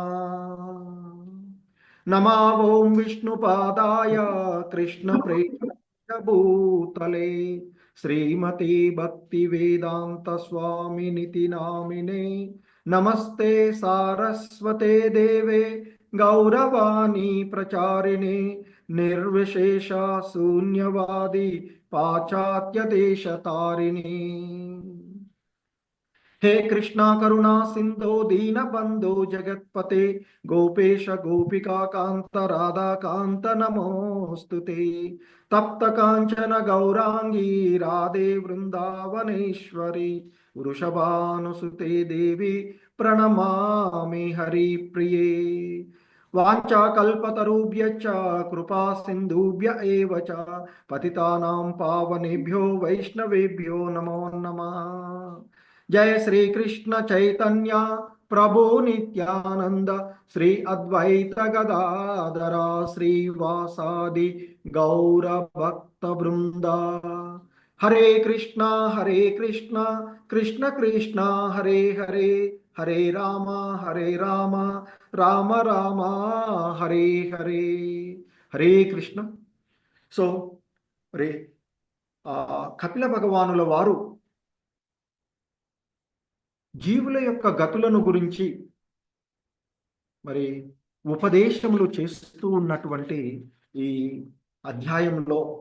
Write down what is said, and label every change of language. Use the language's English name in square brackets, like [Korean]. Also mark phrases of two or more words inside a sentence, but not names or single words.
[Sanskrit] నమో ఓం విష్ణుపాదాయ కృష్ణ ప్రేమభూతలే శ్రీమతి భక్తి వేదాంత స్వామినితి నామినే. నమస్తే సారస్వతే దేవే గౌరవాణి ప్రచారిణే నిర్విశేష శూన్యవాది పాశ్చాత్య దేశ తారిణి. हे कृष्णा करुणा सिंधो दीन बंधो जगत्पते गोपेश गोपिका कांत राधा कांत नमोस्तुते. तप्त कांचन गौरांगी राधे वृंदावनेश्वरी वृषभानुसुते देवी प्रणमामि हरिप्रिये. वाञ्छाकल्पतरुभ्यश्च कृपा सिन्धुभ्य एव च पतितानां पावनेभ्यो वैष्णवेभ्यो नमो नमः. जय श्री कृष्ण चैतन्य प्रभु नित्यानंद श्री अद्वैत गदाधर श्रीवासादि गौर भक्त वृंद. हरे कृष्णा कृष्ण कृष्ण हरे हरे हरे राम राम राम हरे हरे. हरे कृष्ण. [Telugu] సో రే కపిల భగవానుల వారు జీవుల యొక్క గతులను గురించి మరి ఉపదేశములు చేస్తూ ఉన్నటువంటి ఈ అధ్యాయంలో